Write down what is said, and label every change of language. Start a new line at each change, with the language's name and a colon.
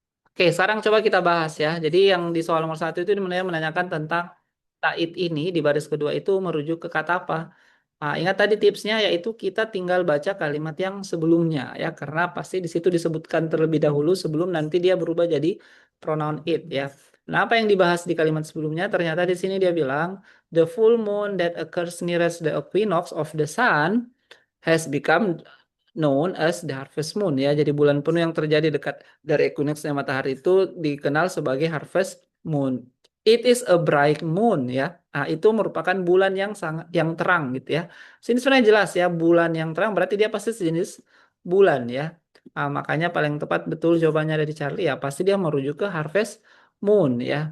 Indonesian: Oke, sekarang coba kita bahas ya. Jadi yang di soal nomor satu itu menanyakan tentang Taid ini di baris kedua itu merujuk ke kata apa? Ingat tadi tipsnya yaitu kita tinggal baca kalimat yang sebelumnya ya, karena pasti di situ disebutkan terlebih dahulu sebelum nanti dia berubah jadi pronoun it ya. Nah, apa yang dibahas di kalimat sebelumnya? Ternyata di sini dia bilang
English: the full moon that occurs nearest the equinox of the sun has become known as the harvest moon
Indonesian: ya. Jadi bulan penuh yang terjadi dekat dari equinoxnya matahari itu dikenal sebagai harvest moon.
English: It is a bright moon
Indonesian: ya. Itu merupakan bulan yang sangat yang terang gitu ya. Sini sebenarnya jelas ya, bulan yang terang berarti dia pasti sejenis bulan ya. Makanya paling tepat betul jawabannya dari Charlie ya, pasti dia merujuk ke harvest moon ya.